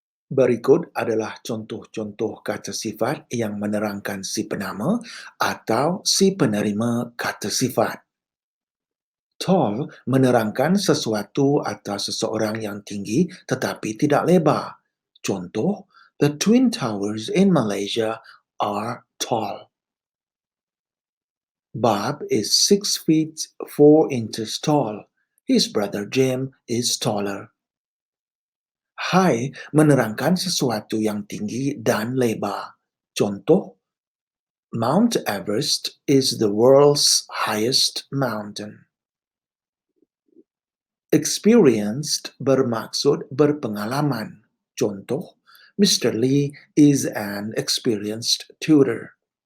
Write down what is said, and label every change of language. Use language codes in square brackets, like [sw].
[id] Berikut adalah contoh-contoh kata sifat yang menerangkan si penama atau si penerima kata sifat. Tall menerangkan sesuatu atau seseorang yang tinggi tetapi tidak lebar. [en] Contoh, the Twin Towers in Malaysia are tall. Bob is 6 feet 4 inches tall. His brother Jim is taller. [id] High menerangkan sesuatu yang tinggi dan lebar. [en] Contoh, Mount Everest is the world's highest mountain. [id] Experienced bermaksud berpengalaman. [en] Contoh, Mr. Lee is an experienced tutor.